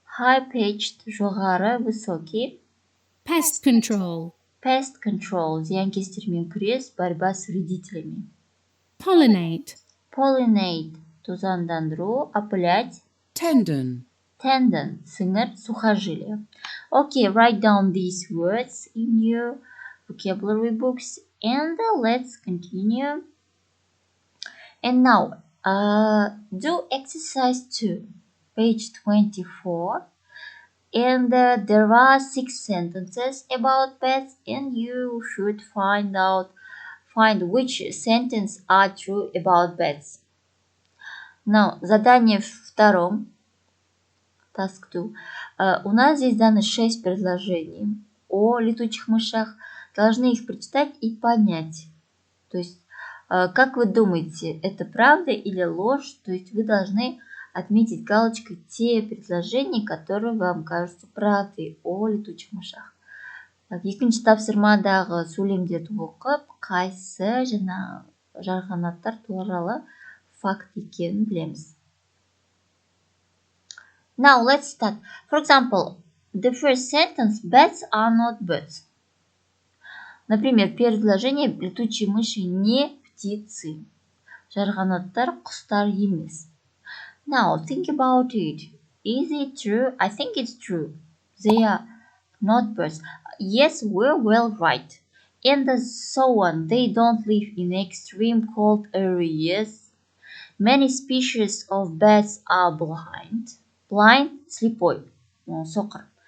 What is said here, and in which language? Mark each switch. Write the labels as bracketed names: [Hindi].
[English] High-pitched, жоғары, высокий. Pest control. Pest control, [Kazakh] зиянкестермен күрес, [Russian] борьба с вредителями. [English] Pollinate. Pollinate, тузандандыру, опылять. Tendon. Tendon, сіңір, сухожилие. Okay, write down these words in your vocabulary books and let's continue. And now, do exercise 2, page 24. And there are 6 sentences about pets and you should find which sentence are true about pets. [Russian] Now, задание втором. [English] Task 2. [Russian] У нас здесь дано 6 предложений о летучих мышах. Должны их прочитать и понять. То есть, как вы думаете, это правда или ложь? То есть, вы должны отметить галочкой те предложения, которые вам кажутся правдой о летучих мышах. [Kazakh] Екінші тапсырмадағы сөйлемдерді оқып, қайсы жарғанаттар туралы факт екенін білеміз. [English] Now let's start. For example, the first sentence, bats are not birds. [Russian] Например, первое предложение, летучие мыши не птицы. [Kazakh] Жарғанаттар құстар емес. [English] Now think about it. Is it true? I think it's true. They are not birds. Yes, we're well right. And so on. They don't live in extreme cold areas. Many species of bats are blind. Blind, слепой, соқыр.